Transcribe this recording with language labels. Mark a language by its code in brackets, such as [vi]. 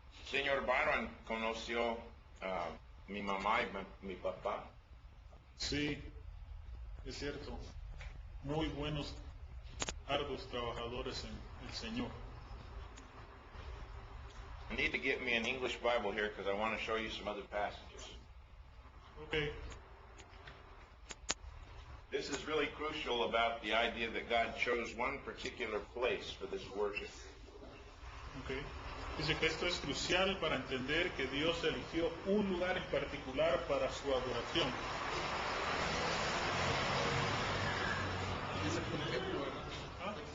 [es] Señor Byron conoció a mi mamá y mi papá. Sí, es cierto. Muy buenos, arduos trabajadores en el Señor. [en] I need to get me an English Bible here because I want to show you some other passages. Okay. This is really crucial about the idea that God chose one particular place for this worship. Okay. [es] Dice que esto es crucial para entender que Dios eligió un lugar en particular para su adoración. Dice por ejemplo, ¿verdad?